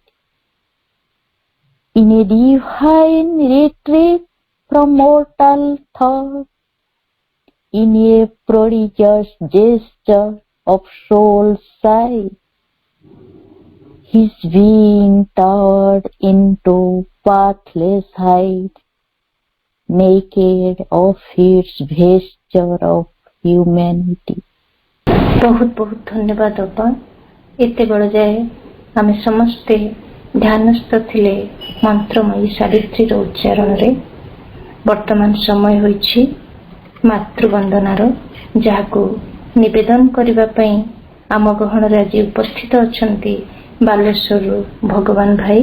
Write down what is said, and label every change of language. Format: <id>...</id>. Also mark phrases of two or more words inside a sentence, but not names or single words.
<en>In a divine retreat from mortal thought, in a prodigious gesture of soul's sight, his being turned into pathless hide, naked of its vesture of humanity.</en> <or>ବହୁତ ବହୁତ ଧନ୍ୟବାଦ ଅପା। ଏତେ ବେଳ ଯାଏ ଆମେ ସମସ୍ତେ ଧ୍ୟାନସ୍ଥ ଥିଲେ ମନ୍ତ୍ରମୟୀ ସାବିତ୍ରୀର ଉଚ୍ଚାରଣ ରେ। ବର୍ତ୍ତମାନ ସମୟ ହେଉଛି ମାତୃବନ୍ଦନାର, ଯାହାକୁ ନିବେଦନ କରିବା ପାଇଁ ଆମ ଗହଣ ରେ ଆଜ ଉପସ୍ଥିତ ଅଛନ୍ତି ବାଲେଶ୍ୱର ଭଗବାନ ଭାଇ।</or>